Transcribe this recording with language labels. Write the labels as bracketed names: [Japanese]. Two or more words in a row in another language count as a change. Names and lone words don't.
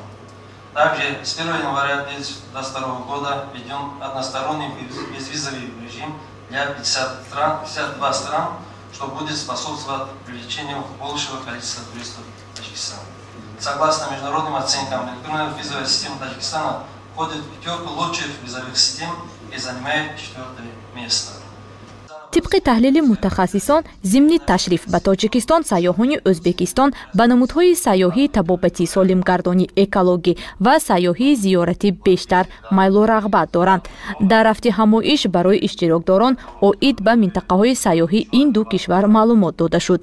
[Russian] Также с 1 января 2022 года введен односторонний безвизовый режим для 52 стран, что будет способствовать привлечению большего количества туристов в Таджикистан. Согласно международным оценкам, электронная визовая система Таджикистана входит в пятерку лучших визовых систем и занимает 4-е место. [Tajik] тибқи таҳлили мутахассисон, зимни ташриф ба Тоҷикистон сайёҳони Ӯзбекистон ба намудҳои сайёҳии табобатӣ, солимгардонӣ, экологӣ ва сайёҳии зиёратӣ бештар майлу рағбат доранд. дар рафти ҳамоиш барои иштирокдорон оид ба минтақаҳои сайёҳӣ ин ду кишвар маълумот дода шуд.